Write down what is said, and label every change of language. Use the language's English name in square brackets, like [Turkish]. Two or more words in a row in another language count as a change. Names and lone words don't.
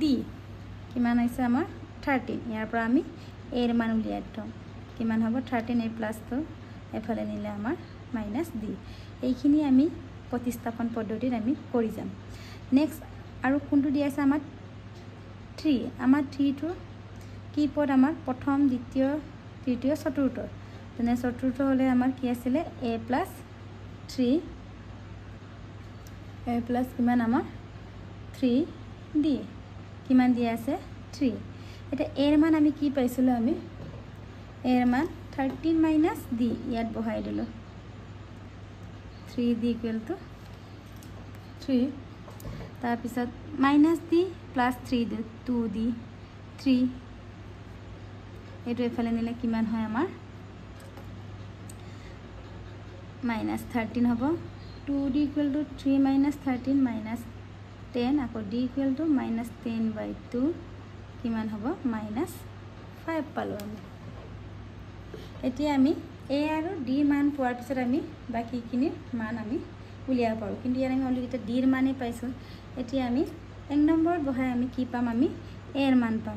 [Assamese] কিমান হৈছে আমাৰ 13। ইয়াৰ পৰা আমি a ৰ মান উলিয়াই থওঁ, কিমান হ'ব 13, [English] a plus 2 [Assamese] এফালে নিলে আমাৰ [English] minus d। [Assamese] এইখিনি আমি প্ৰতিস্থাপন পদ্ধতিত আমি কৰি যাম। নেক্সট আৰু কোনটো দিয়া আছে আমাৰ 3। আমাৰ 3টো কি পদ আমাৰ প্ৰথম দ্বিতীয় তৃতীয় চতুৰ্থ। তেনে চতুৰ্থ হ'লে আমাৰ কি আছিলে [English] a plus 3, a plus [Assamese] কিমান আমাৰ 3d। কিমান দিয়া আছে 3। এতিয়া a ৰ মান আমি কি পাইছিলোঁ, আমি a ৰ মান [English] 13 minus d [Assamese] ইয়াত বহাই দিলোঁ [English] 3d equal to 3। [Assamese] তাৰপিছত [English] minus d plus 3d [Assamese] 2d 3। এইটো এফালে নিলে কিমান হয় আমাৰ [English] minus 13 [Assamese] হ'ব। [English] 2d equal to 3 minus 13 minus 10 [Assamese] আকৌ [English] d equal to minus 10/2 [Assamese] কিমান হ'ব [English] minus 5 [Assamese] পালোঁ আমি। এতিয়া আমি a আৰু d মান পোৱাৰ পিছত আমি বাকীখিনি মান আমি উলিয়াব পাৰোঁ, কিন্তু ইয়াত আমি অলৰেডি d ৰ মানেই পাইছোঁ। এতিয়া আমি 1 নম্বৰত বহাই আমি কি পাম, আমি a ৰ মান পাম।